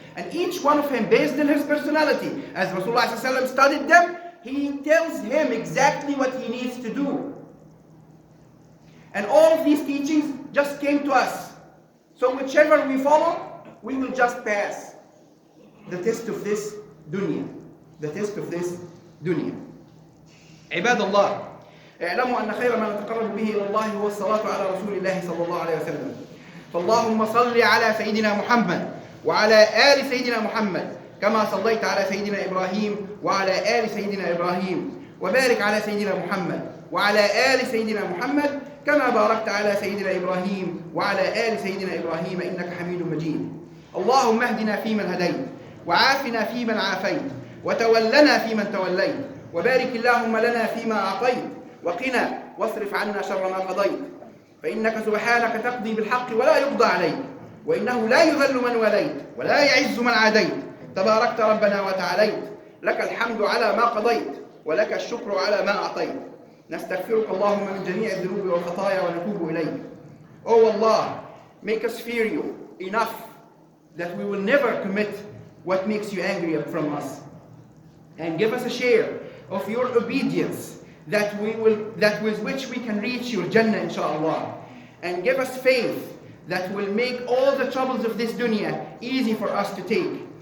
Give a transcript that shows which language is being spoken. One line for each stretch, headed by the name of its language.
English: And each one of them, based on his personality, as Rasulullah ﷺ studied them, he tells him exactly what he needs to do. And all of these teachings just came to us. So whichever we follow, we will just pass the test of this dunya. The test of this dunya.
Arabic: عباد الله اعلموا أن خير ما نتقرب به إلى الله هو الصلاة على رسول الله صلى الله عليه وسلم. فاللهم صل على سيدنا محمد وعلى آل سيدنا محمد كما صليت على سيدنا إبراهيم وعلى آل سيدنا إبراهيم وبارك على سيدنا محمد وعلى آل سيدنا محمد كما باركت على سيدنا إبراهيم وعلى آل سيدنا إبراهيم إنك حميد مجيد. اللهم اهدنا فيمن هديت وعافنا فيمن عافيت وتولنا فيمن توليت وبارك اللهم لنا فيما أعطيت وقنا واصرف عنا شر ما قضيت فإنك سبحانك تقضي بالحق ولا يقضى عليك وإنه لا يذل من وليت ولا يعز من عاديت تباركت ربنا وتعاليت لك الحمد على ما قضيت ولك الشكر على ما أعطيت نستغفرك اللهم من جميع الذنوب والخطايا ونتوب إليك.
English: Oh Allah, make us fear you enough that we will never commit what makes you angry from us, and give us a share of your obedience that with which we can reach your Jannah inshallah, and give us faith that will make all the troubles of this dunya easy for us to take.